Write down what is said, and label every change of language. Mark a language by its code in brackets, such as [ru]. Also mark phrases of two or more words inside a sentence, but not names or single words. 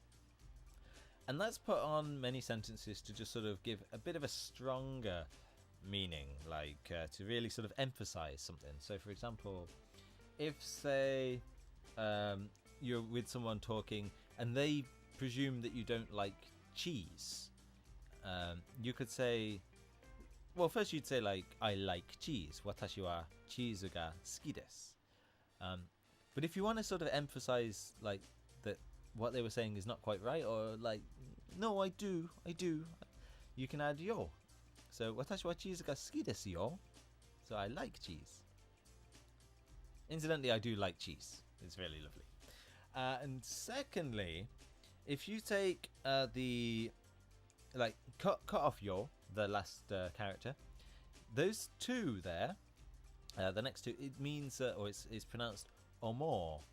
[en] And that's put on many sentences to just sort of give a bit of a stronger meaning, like to really sort of emphasize something. So for example, if say you're with someone talking and they presume that you don't like cheese, you could say, well, first you'd say like, I like cheese. [ja] 私はチーズが好きです. [en] But if you want to sort of emphasize like that what they were saying is not quite right, or like, no, I do, you can add yo. So, [ja] 私はチーズが好きですよ. [en] So, I like cheese. Incidentally, I do like cheese. It's really lovely. And secondly, if you take cut off yo, the last character, those two there, the next two, it means, or it's pronounced omo.